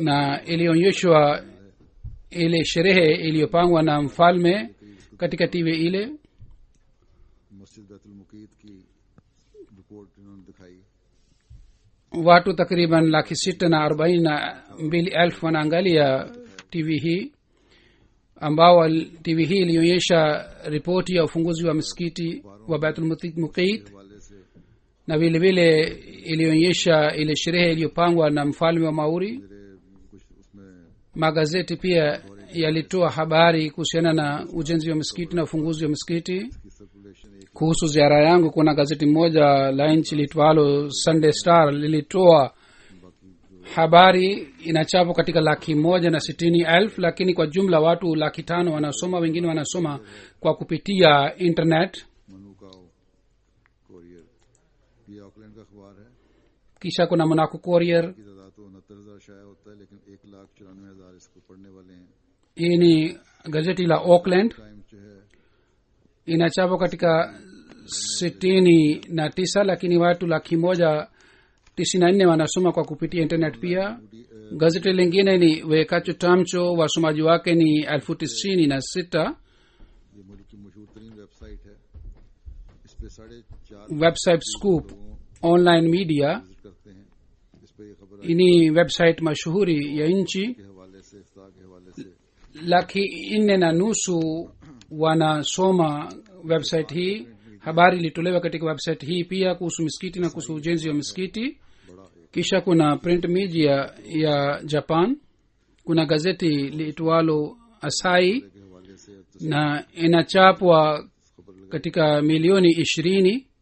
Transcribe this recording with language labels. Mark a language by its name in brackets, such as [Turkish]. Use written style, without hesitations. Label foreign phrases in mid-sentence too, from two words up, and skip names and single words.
[Swahili] na ilionyeshwa ile sherehe iliyopangwa na mfalme katika TV ile. [Urdu] مسجد بیت المقیت کی رپورٹ انہوں نے دکھائی [Swahili] watu takriban 642,000 wanaangalia TV hii, ambao TV hii ilionyesha ripoti ya ufunguzi wa msikiti wa Baitul Muqit, [Urdu] حوالے سے [Swahili] na vile vile ilionyesha ile sherehe iliyopangwa na mfalme wa Maori. [Urdu] کچھ اس میں [Swahili] Magazeti pia yalitoa habari kuhusiana na ujenzi wa msikiti na ufunguzi wa msikiti. [Urdu] کی سرکولیشن ایک [Swahili] Kuhusu ziara yangu, kuna gazeti moja la nchi litwalo Sunday Star lilitoa habari, inachapwa katika 160,000, lakini kwa jumla watu 500,000 wanasoma, wengine wanasoma kwa kupitia internet. [Urdu] مانوکاؤ کوریئر یہ آکلینڈ کا اخبار ہے [Swahili] Kisha kuna Monaco Courier, [Urdu] کی تعداد تو 69,000 شائع ہوتا ہے لیکن 1,94,000 اس کو پڑھنے والے ہیں [Swahili] hii ni gazeti la Auckland, [Urdu] ٹائم جو ہے [Swahili] inachapwa katika 69, lakini watu 194,000 wanasoma kwa kupitia internet pia. Gazeti lingine ni Wekacho Tamcho, wasomaji wake ni 96,000. [Urdu] یہ ملک کی مشہور ترین ویب سائٹ ہے اس پہ 4.5 [English] Website Scoop online media [Urdu] وزٹ کرتے ہیں اس پہ یہ خبر [Swahili] ni website mashuhuri ya nchi. [Urdu] کے حوالے سے افتا کے حوالے سے [Swahili] 4.4 wanasoma website hii. habari ilitolewa katika website hii pia kuhusu misikiti na kuhusu ujenzi wa misikiti. Kisha kuna [English] print media [Swahili] ya japan, kuna gazeti liitwalo asai na inachapwa katika milioni 20.